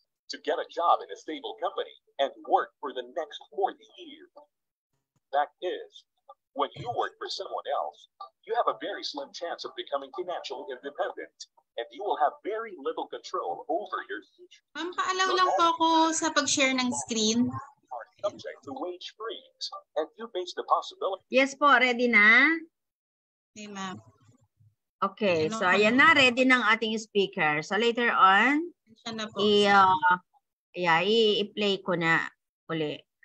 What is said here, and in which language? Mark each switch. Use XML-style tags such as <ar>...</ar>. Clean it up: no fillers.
<en>To get a job in a stable company and work for the next 40 years. Fact is, when you work for someone else, you have a very slim chance of becoming financially independent, and you will have very little control over your future.</en> <tl>Ma'am, paalaw lang po ako sa pag-share ng screen.</tl> <en>Are subject to wage freeze, and you face the possibility.</en> <tl>Yes po, ready na?</tl> <en>Okay, ma'am.</en> <tl>Okay, so ayan na, ready ng ating speaker. So later on, Siya na po. i-play ko na uli.</tl>